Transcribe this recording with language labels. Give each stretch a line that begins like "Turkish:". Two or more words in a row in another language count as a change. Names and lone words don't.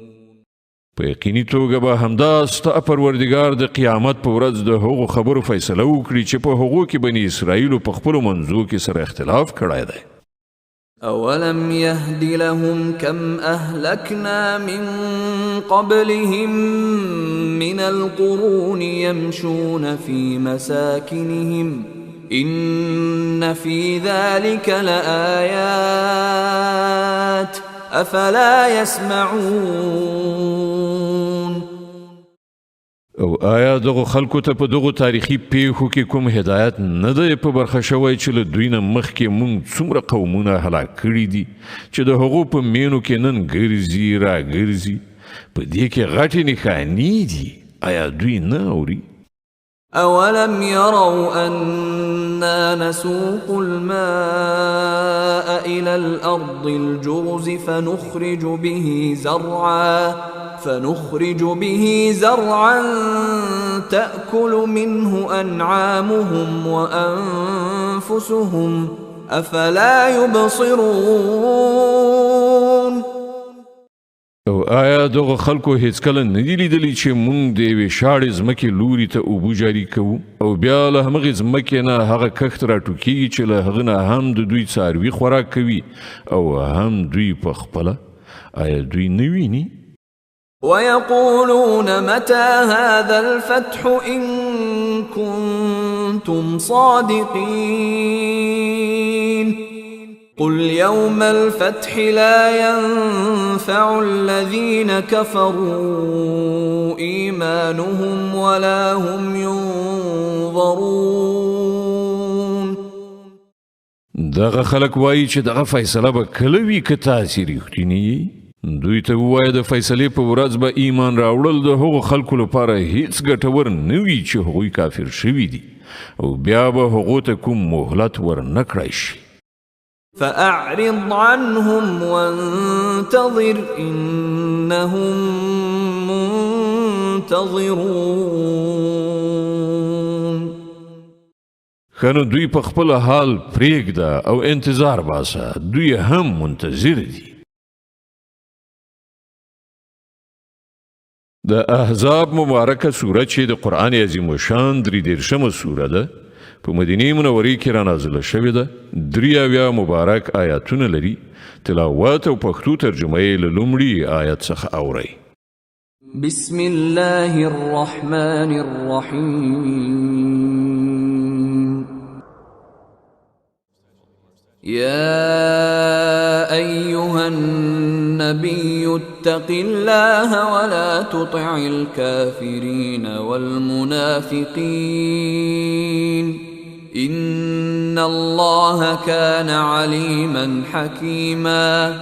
Pashto: په یقیني توګه به همدا ستا پروردګار د قیامت په ورځ د هغو خبرو فیصله وکړي چې په هغو کې بني اسرائیلو په خپلو منځو کې سره اختلاف کړی دی.
Arabic: أولم يهد لهم كم أهلكنا من قبلهم من القرون يمشون في مساكنهم إن في ذلك لآيات أفلا يسمعون.
Pashto: او آیا دغه خلکو ته په دغه تاریخي پیښو کې کوم هدایت نه دی په برخه شوی چې له دوی نه مخکې موږ څومره قومونه هلاک کړي دي چې د هغو په مینو کې نن ګرځي را ګرځي؟ په دې کې غټې نښانې دي. آیا دوی نه اوري؟
Arabic: أولم يروا أنا نسوق الماء إلى الأرض الجرز فنخرج به زرعا تأكل منه أنعامهم وأنفسهم أفلا يبصرون.
Pashto: او آیا دغه خلکو هیڅ کله نه دي لیدلي چې موږ د یوې شاړې ځمکې لوري ته اوبه جاري کوو او بیا له همغې ځمکې نه هغه کښت راټوکېږي چې له هغه نه هم د دوی څاروي خوراک کوي او هم دوی په خپله؟ آیا دوی نه ویني؟
Arabic: ويقولون متى هذا الفتح إن كنتم صادقين قل يوم الفتح لا ينفع الذين كفروا إيمانهم ولا هم ينظرون.
Pashto: دغه خلک وایي چې دغه فیصله به کله وي که تاسې رښتینی. دوی ته ووایه د فیصلې په ورځ به ایمان راوړل د هغو خلکو لپاره هیڅ ګټور نه وي چې هغوی کافر شوي دي او بیا به هغو ته کوم مهلت ور نه کړی شي.
Arabic: فأعرض عنهم وانتظر إنهم منتظرون.
Pashto: خنو دوی په خپل حال پرېږده او انتظار باسه، دوی هم منتظر دي. د احزاب مبارکه سوره چې د قرآن عظیم الشان 33مه سوره ده، په مدینه منورې کې را نازله شوې ده. 83 مبارک آیاتونه لري. تلاوت او پښتو ترجمه یې له لومړي آیت څخه اورئ.
Arabic: بسم الله الرحمن الرحيم. يا أيها النبي اتق الله ولا تطع الكافرين والمنافقين إن الله كان عليما حكيما.